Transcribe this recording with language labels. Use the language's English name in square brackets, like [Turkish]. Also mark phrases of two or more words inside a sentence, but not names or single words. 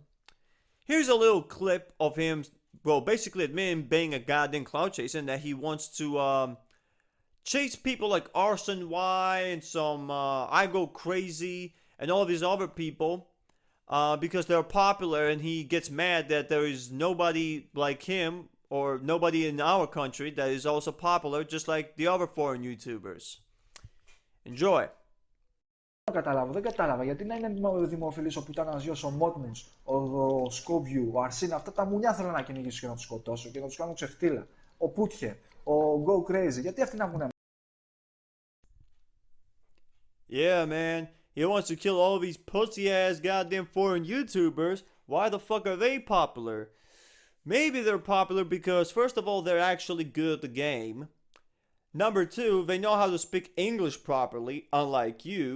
[English] Here's a little clip of him, well, basically admitting being a goddamn clout chaser and that he wants to chase people like Arson Y and some I Go Crazy and all these other people because they're popular, and he gets mad that there is nobody like him or nobody in our country that is also popular, just like the other foreign YouTubers. Enjoy. [Greek] Δεν κατάλαβα γιατί να είναι δημοφιλής ο πουτάνας γιος, ο Μότμους, ο Σκόβιου, ο Αρσίν, αυτά τα μουνιά θέλω να κυνηγήσω και να τους σκοτώσω και να τους κάνω ξεφτύλα. Ο Πούτχε, ο Go Crazy, γιατί αυτοί να βγουν? [English] Yeah, man, he wants to kill all these pussy ass goddamn foreign YouTubers. Why the fuck are they popular? Maybe they're popular because, first of all, they're actually good at the game. Number two, they know how to speak English properly, unlike you.